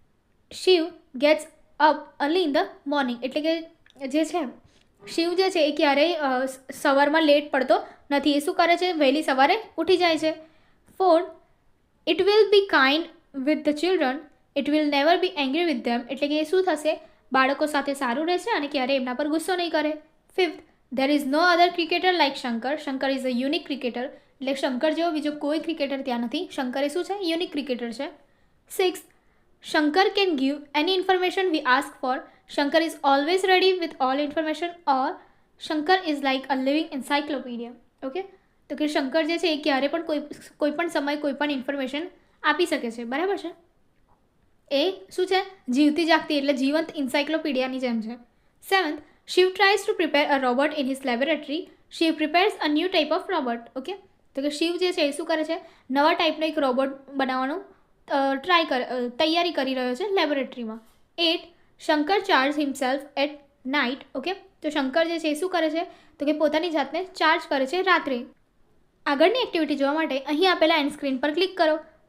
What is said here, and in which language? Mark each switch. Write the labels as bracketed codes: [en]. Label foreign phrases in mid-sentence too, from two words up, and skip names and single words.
[gu] ઓકે, [en] Shiv gets up early in the morning, [gu] એટલે કે જે છે શિવ જે છે એ ક્યારેય સવારમાં લેટ પડતો નથી. એ શું કરે છે? વહેલી સવારે ઉઠી જાય છે. [en] 4, It will be kind with the children, it will never be angry with them, [gu] એટલે કે એ શું થશે? બાળકો સાથે સારું રહેશે અને ક્યારેય એમના પર ગુસ્સો નહીં કરે. [en] 5, there is no other cricketer like Shankar. Shankar is a unique cricketer. [gu] એટલે શંકર જેવો બીજો કોઈ ક્રિકેટર ત્યાં નથી. શંકર એ શું છે? [en] unique cricketer [gu] છે. [en] 6, Shankar can give any information we ask for. Shankar is always ready with all information, or Shankar is like a living encyclopedia. [gu] ઓકે, તો કે શંકર જે છે એ ક્યારે પણ કોઈ પણ સમય કોઈ પણ ઇન્ફોર્મેશન આપી શકે છે. બરાબર છે? એ શું છે? જીવતી જાગતી, એટલે જીવંત ઇન્સાઇક્લોપીડિયાની જેમ છે. [en] 7th, Shiv tries to prepare a robot in his laboratory. Shiv prepares a new type of robot. [gu] ઓકે, તો કે શિવ જે છે એ શું કરે છે? નવા ટાઈપનો એક રોબોટ બનાવવાનું તૈયારી કરી રહ્યો છે લેબોરેટરીમાં. [en] 8, Shankar charge himself at night. [gu] ઓકે, તો શંકર જે છે એ શું કરે છે? તો કે પોતાની જાતને ચાર્જ કરે છે રાત્રે. આગળની એક્ટિવિટી જોવા માટે અહીં આપેલા [en] end screen [gu] પર ક્લિક કરો.